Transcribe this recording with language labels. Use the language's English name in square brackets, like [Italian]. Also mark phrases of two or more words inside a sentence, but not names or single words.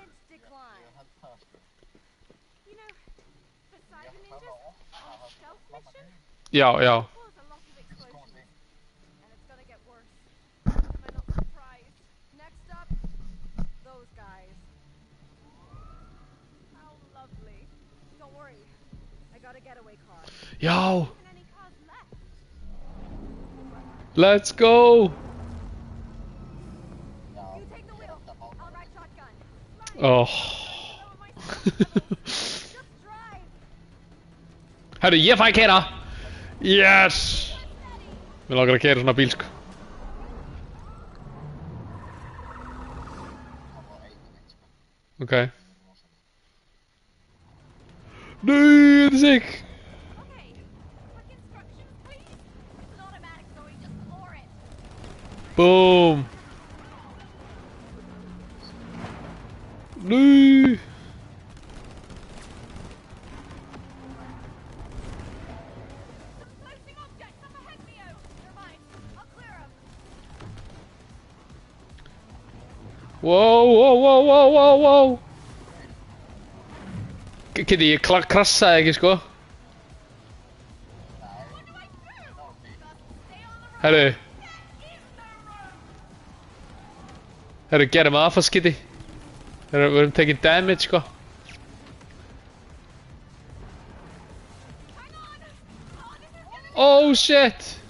[Icelandic] Já, já. Já. [English] Let's go. Oh. [Icelandic] Herru, ég fæ keira. Yes. Mér langar að keira svona bíl, sko. Ok. Nei, þetta er sick. Boom. Nee. [English] Wow, wow, wow, wow, wow, wow. [Icelandic] Kitty, ég krassaði ekki, sko. Herru. Herru, gerum aðfast, Kitty. Herru, við erum [English] taking damage, [Icelandic] sko. [English] Oh, shit.